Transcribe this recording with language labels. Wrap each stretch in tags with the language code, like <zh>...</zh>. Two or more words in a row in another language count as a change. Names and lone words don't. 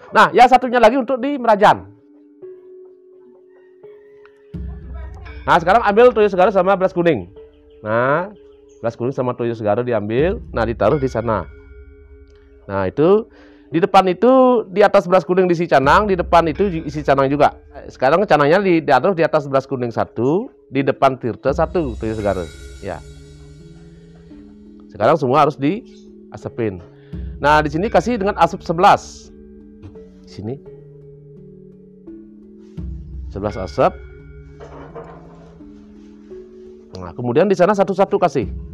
<id>Nah, yang satunya lagi untuk di Merajan. Nah, sekarang ambil</id> <ban>toyo segara</ban> <id>sama beras kuning. Nah, beras kuning sama</id> <ban>toyo segara</ban> <id>diambil. Nah, ditaruh di sana. Nah, itu di depan itu di atas beras kuning diisi canang, di depan itu isi canang juga. Sekarang canangnya ditaruh di atas beras kuning satu, di depan tirta satu,</id> <ban>toyo segara.</ban> <id>Ya. Sekarang semua harus diasapin. Nah, di sini kasih dengan asap 11. Di sini 11 asap. Nah, kemudian di sana satu-satu kasih.</id>